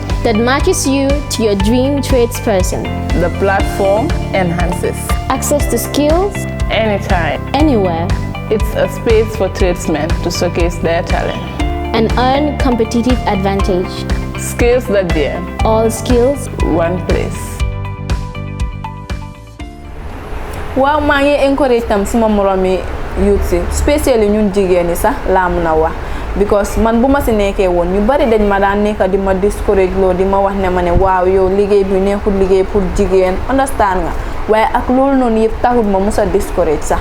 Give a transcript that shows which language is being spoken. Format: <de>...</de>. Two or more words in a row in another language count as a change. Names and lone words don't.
<en>that matches you to your dream tradesperson. The platform enhances access to skills anytime, anywhere. It's a space for tradesmen to showcase their talent and earn competitive advantage. Skills that bear all skills one place.</en> <wo>Waaw maa ngi encourage tam suma moromi youth spécially ñun jigéen ñi sax laa mun a wax because man bu ma si nekkee woon ñu bari dañ ma daan nekk di ma discourage loo di ma wax ne ma ne waaw yow liggéey bi nekkul liggéey pour jigéen understand nga waaye ak loolu noonu yëpp taxul ma musa discourage sax</wo>